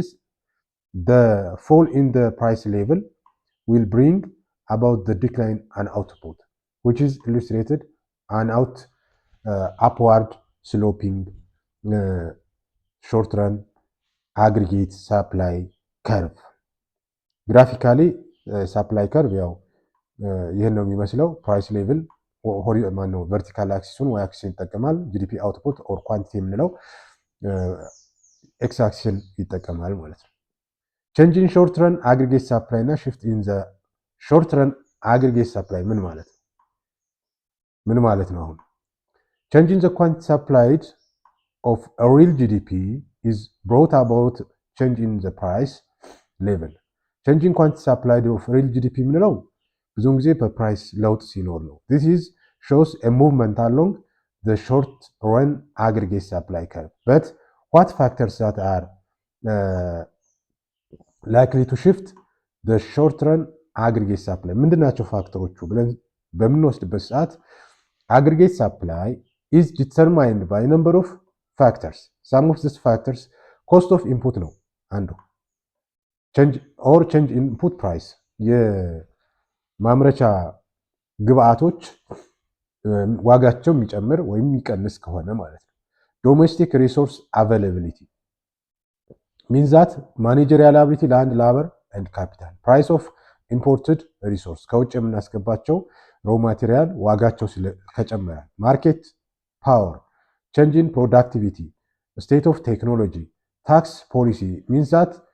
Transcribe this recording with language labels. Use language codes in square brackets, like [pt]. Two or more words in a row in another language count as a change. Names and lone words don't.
[en] The fall in the price level will bring about the decline in output, which is illustrated an upward sloping short run aggregate supply curve. graphically supply curve [am] ያው ይህን ነው የሚመስለው። [en] price level [am] ማነው ቨርቲካል አክሲሱን ወይ አክሲስን ይጠቀማል። [en] GDP output or quantity [am] የምንለው ኤክስ አክሲስን ይጠቀማል ማለት ነው። [en] change in short run aggregate supply and shift in the short run aggregate supply [am] ምን ማለት ነው? [en] አሁን change in the quantity supplied of real GDP is brought about change in the price level። change in quantity supplied of real GDP [am] የምንለው ብዙውን ጊዜ በፕራይስ ለውጥ ሲኖር ነው። [en] this is shows a movement along the short run aggregate supply curve but what factors that are likely to shift the short run aggregate supply [am] ምንድናቸው ፋክተሮቹ ብለን በምንወስድበት ሰዓት [en] aggregate supply is determined by a number of factors. Some of these factors cost of input [am] ነው አንዱ [en] change input price የማምረቻ [am] ግብአቶች ዋጋቸው የሚጨምር ወይም የሚቀንስ ከሆነ ማለት ነው። [en] domestic resource availability means that managerial ability ለአንድ labor and capital price of imported resource [am] ከውጭ የምናስገባቸው [en] raw material [am] ዋጋቸው ከጨመረ። [en] market power change in productivity state of technology tax policy means that